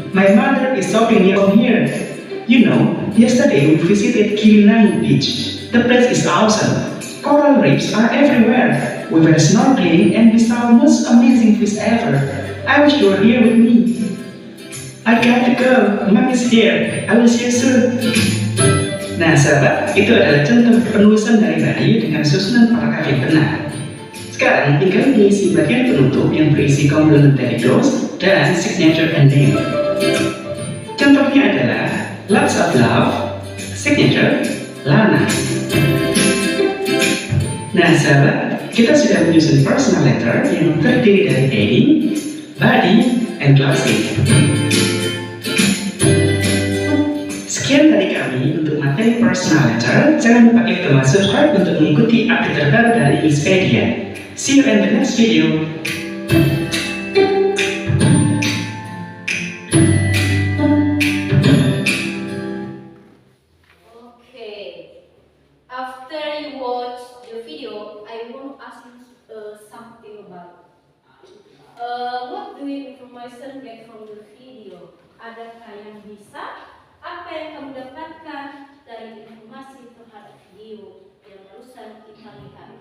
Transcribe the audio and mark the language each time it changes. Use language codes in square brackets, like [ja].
[en] My mother is shopping near here. You know, yesterday we visited Kirinang Beach. The place is awesome. Coral reefs are everywhere. We were snorkeling and we saw the most amazing fish ever. I wish you were here with me. I got to go. Mom is here. I will see you soon. [id] Nah sahabat, itu adalah contoh penulisan dari body dengan susunan paragraf yang benar. Sekarang tinggal mengisi bagian penutup yang berisi complementary clause dan signature and name. Contohnya adalah [en] lots of love, signature, Lana. [id] Nah sahabat, kita sudah menyusun personal letter yang terdiri dari heading, body, and closing. Sekian dari kami untuk materi personal letter. Jangan lupa klik tombol subscribe untuk mengikuti update terbaru dari Expedia. [en] See you in the next video. Okay. After you watch the video, I want to ask you something about. What do you information get from the video? [id] Adakah yang bisa? Apa yang kamu dapatkan dari informasi terhadap video yang barusan kita lihat?